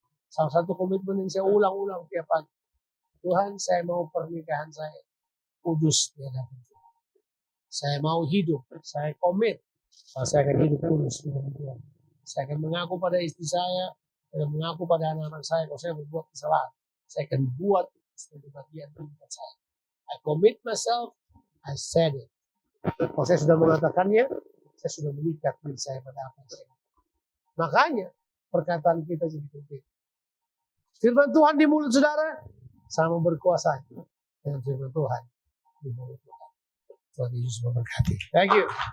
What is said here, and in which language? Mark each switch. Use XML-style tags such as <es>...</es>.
<id>Salah satu komitmen yang saya ulang-ulang tiap pagi. Tuhan, saya mau pernikahan saya kudus di hadapan Tuhan. Saya mau hidup, saya komit. Saya akan hidup kudus di hadapan Tuhan. Saya akan mengaku pada istri saya, saya akan mengaku pada anak-anak saya kalau saya berbuat kesalahan. Saya akan buat sebagai bagian kehidupan saya.</id> <en>I commit myself, I said it.</en> <id>Kalau saya sudah mengatakannya, saya sudah mengikat diri saya pada apa yang saya. Makanya perkataan kita jadi penting. Firman Tuhan di mulut saudara sama berkuasa dengan firman Tuhan di mulut Tuhan. Tuhan Yesus memberkati.</id> <en>Thank you.</en>